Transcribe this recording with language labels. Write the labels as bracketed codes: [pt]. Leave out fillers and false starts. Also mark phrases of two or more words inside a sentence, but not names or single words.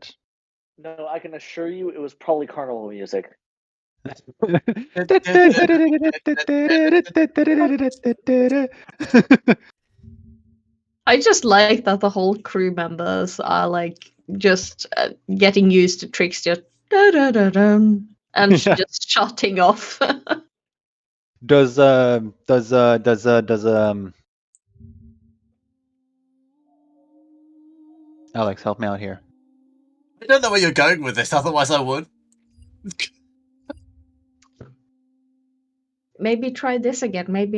[en] No, I can assure you it was probably carnival music. I just like that the whole crew members are like just getting used to Trix just da-da-da-dum, and Yeah. just shutting off. Does Alex help me out here? I don't know where you're going with this, otherwise I would. Maybe try this again. Maybe it